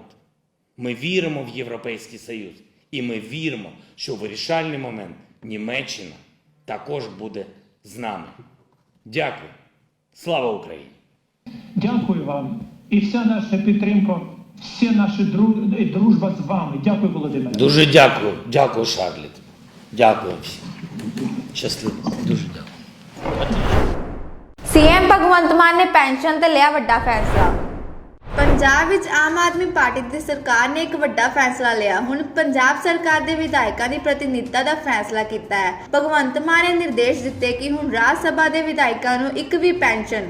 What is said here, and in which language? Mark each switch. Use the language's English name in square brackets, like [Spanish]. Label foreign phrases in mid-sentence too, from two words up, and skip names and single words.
[Ukrainian] Ми віримо в Європейський Союз. І ми віримо, що в вирішальний момент Німеччина також буде з нами. Дякую. Слава Україні! Дякую вам. І вся наша підтримка, вся наша дружба з вами. Дякую, Володимире. Дуже дякую. Дякую, Шарліт. Дякую всім. Щасливо. Дуже дякую. [Punjabi] ਸੀਐਮ ਭਗਵੰਤ ਮਾਨ ਨੇ ਪੈਨਸ਼ਨ ਤੇ ਲਿਆ ਵੱਡਾ ਫੈਸਲਾ। ਪੰਜਾਬ ਵਿੱਚ ਆਮ ਆਦਮੀ ਪਾਰਟੀ ਦੀ ਸਰਕਾਰ ਨੇ ਇੱਕ ਵੱਡਾ ਫੈਸਲਾ ਲਿਆ। ਹੁਣ ਪੰਜਾਬ ਸਰਕਾਰ ਦੇ ਵਿਧਾਇਕਾਂ ਦੀ ਪ੍ਰਤੀਨਿਧਤਾ ਦਾ ਫੈਸਲਾ ਕੀਤਾ ਹੈ। ਭਗਵੰਤ ਮਾਨ ਨੇ ਨਿਰਦੇਸ਼ ਦਿੱਤੇ ਕਿ ਹੁਣ ਰਾਜ ਸਭਾ ਦੇ ਵਿਧਾਇਕਾਂ ਨੂੰ ਇੱਕ ਵੀ ਪੈਨਸ਼ਨ।